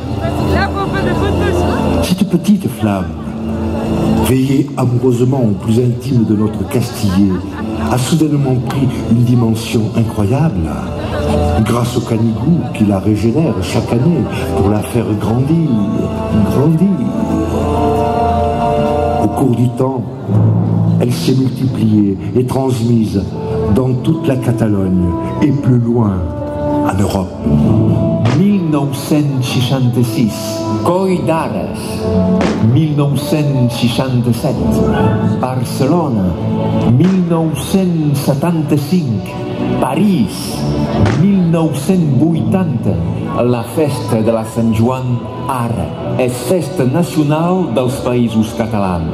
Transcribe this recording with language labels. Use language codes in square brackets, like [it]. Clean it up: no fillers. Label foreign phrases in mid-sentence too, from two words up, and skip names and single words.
[fr] Cette petite flamme, veillée amoureusement au plus intime de notre Castillet, a soudainement pris une dimension incroyable, grâce au Canigou qui la régénère chaque année pour la faire grandir, grandir. Au cours du temps, elle s'est multipliée et transmise dans toute la Catalogne et plus loin, en Europe. [ca] 1966, Coll d'Ares. 1967, Barcelona. 1975, París. 1980, la festa de la Sant Joan ara és festa nacional dels Països Catalans.